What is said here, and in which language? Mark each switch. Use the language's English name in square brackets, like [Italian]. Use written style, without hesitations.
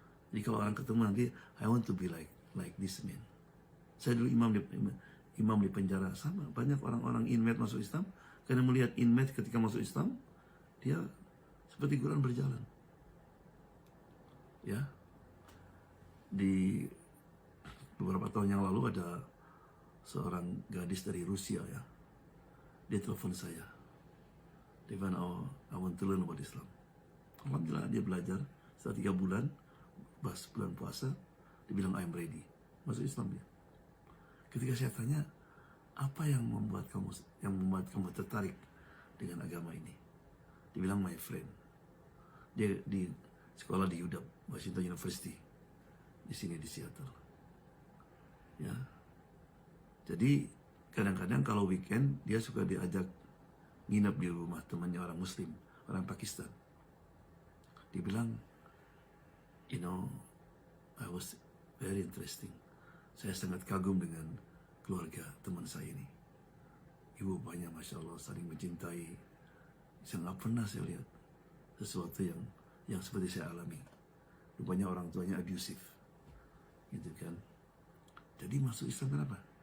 [Indonesian] Jadi kalau orang ketemu nanti, [English] I want to be like this man. [Indonesian] Saya dulu imam di penjara, sama banyak orang-orang inmate masuk Islam karena melihat inmate ketika masuk Islam, dia seperti Quran berjalan. Ya, di beberapa tahun yang lalu ada seorang gadis dari Rusia, ya, dia telepon saya. Dia bilang, [English] oh, I want to learn about Islam. [Indonesian] Alhamdulillah, dia belajar setelah 3 bulan, pas bulan puasa, dia bilang, [English] I'm ready. [Indonesian] Masuk Islam dia. Ketika saya tanya, apa yang membuat kamu tertarik dengan agama ini? Dia bilang, [English] my friend. [Indonesian] Dia di sekolah di UW, Washington University, di sini di Seattle. Ya. Jadi kadang-kadang kalau weekend dia suka diajak nginap di rumah temannya orang Muslim, orang Pakistan. Dia bilang, [English] you know, I was very interesting. [Indonesian] Saya sangat kagum dengan keluarga teman saya ini. Ibu bapaknya, Masya Allah, saling mencintai. Saya nggak pernah saya lihat sesuatu yang seperti saya alami. Rupanya orang tuanya abusive, gitu kan. Jadi masuk Islam kenapa?